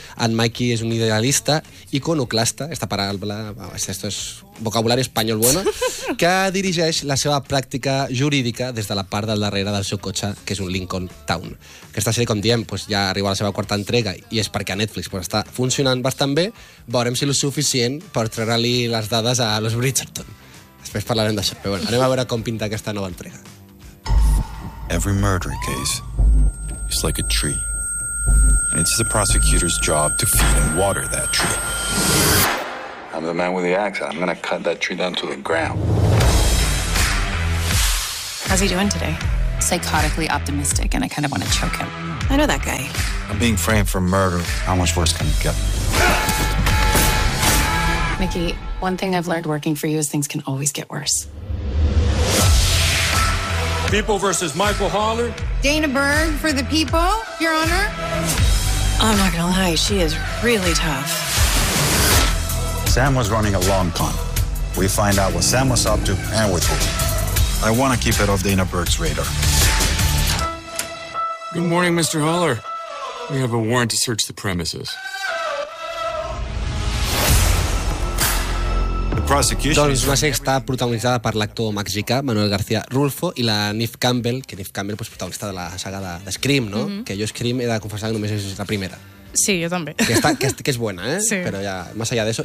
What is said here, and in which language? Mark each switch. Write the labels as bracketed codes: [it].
[ca] En Mikey és un idealista, iconoclasta, esta paraula, [es] esto es [ca] vocabulari espanyol bueno, que dirigeix la seva pràctica jurídica des de la part del darrere del seu cotxe, que és un Lincoln Town. Aquesta sèrie, com diem, pues, ja arriba a la seva quarta entrega i és perquè a Netflix pues, està funcionant bastant bé. Veurem si és suficient per treure-li les dades a los Bridgerton. Després parlarem d'això. Però bueno, anem a veure com pinta aquesta nova entrega. [en] Every murder case is like a tree. And it's the prosecutor's job to feed and water that tree. I'm the man with the axe. I'm gonna cut that tree down to the ground. How's he doing today? Psychotically optimistic, and I kind of want to choke him. I know that guy. I'm being framed for murder. How much worse can it get? Mickey, one thing I've learned working for you is things can always get worse. People versus Michael Holler. Dana Berg for the people, Your Honor. I'm not gonna lie, she is really tough. Sam was running a long con. We find out what Sam was up to, and we're cool. I want to keep it off Dana Berg's radar. Good morning, Mr. Holler. We have a warrant to search the premises. [ca] Doncs una sèrie està protagonitzada per l'actor mexicà Manuel García Rulfo i la Neve Campbell, que Neve Campbell és protagonista de la saga de Scream, no? Mm-hmm. Que jo Scream he de confessar que només és la primera. Sí, jo també. Que és bona, eh? Sí. Però ja, més allà d'això.